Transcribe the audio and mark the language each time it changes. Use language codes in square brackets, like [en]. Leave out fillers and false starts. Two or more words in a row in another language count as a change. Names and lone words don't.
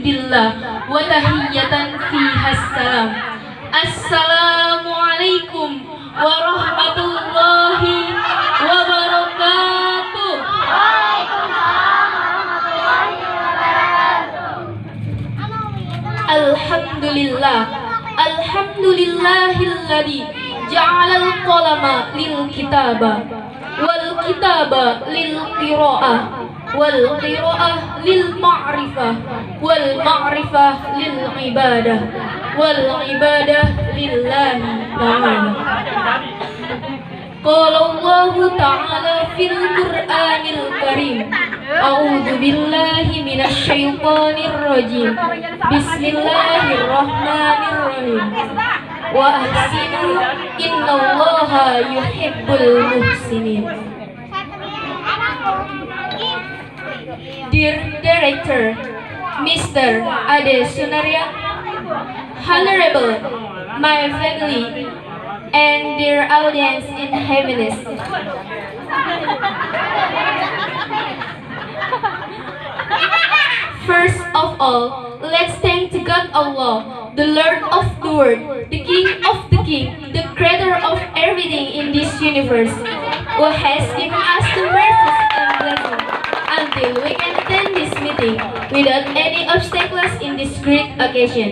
[ar] بالله وتحية فيها سلام. السلام عليكم ورحمة الله وبركاته. الحمد لله، الحمد لله الذي جعل القلم للكتابة والكتابة للقراءة والقراءة للمعرفة والمعرفة للعبادة والعبادة لله تعالى. قال الله تعالى في القرآن الكريم، أعوذ بالله من الشيطان الرجيم. بسم الله الرحمن الرحيم. وأحسنوا إن الله يحب المحسنين. [en] Dear Director, Mr. Ade Sunaria, Honorable, my family, and dear audience in heaviness. First of all, let's thank to God Allah, the Lord of the world, the King of the King, the creator of everything in this universe, who has given us the mercies and blessings until we can attend this meeting without any obstacles in this great occasion.